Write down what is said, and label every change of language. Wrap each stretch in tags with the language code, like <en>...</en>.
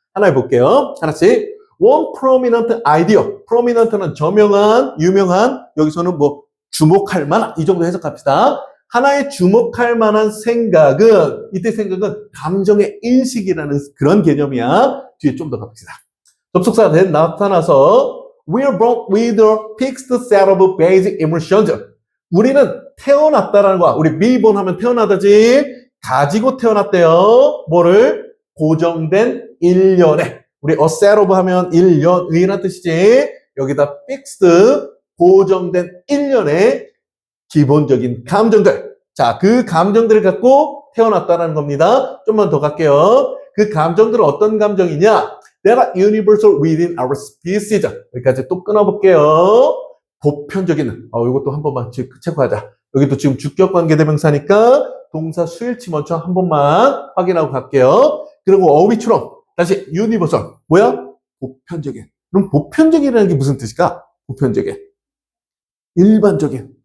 <ko>하나 해볼게요. 하나씩.</ko> <en>One prominent idea.</en> <ko>prominent는 저명한, 유명한, 여기서는 뭐 주목할 만한, 이 정도 해석합시다. 하나의 주목할 만한 생각은, 이때 생각은 감정의 인식이라는 그런 개념이야. 뒤에 좀 더 갑시다. 접속사가 나타나서</ko> <en>We are born with a fixed set of basic emotions.</en> <ko>우리는 태어났다라는 거야. 우리 beborn 하면 태어나다지. 가지고 태어났대요. 뭐를? 고정된 일련에. 우리</ko> <en>a set of</en> <ko>하면 일련의란 뜻이지. 여기다 fixed, 고정된 일련의 기본적인 감정들. 자, 그 감정들을 갖고 태어났다는 겁니다. 좀만 더 갈게요. 그 감정들은 어떤 감정이냐?</ko> <en>They are universal within our species.</en> <ko>여기까지 또 끊어볼게요. 보편적인, 이것도 한 번만 체크하자. 여기도 지금 주격 관계대명사니까 동사 수일치 먼저 한 번만 확인하고 갈게요. 그리고 어휘처럼 다시 universal. 뭐야? 보편적인. 그럼 보편적이라는 게 무슨 뜻일까? 보편적인. 일반적인.</ko>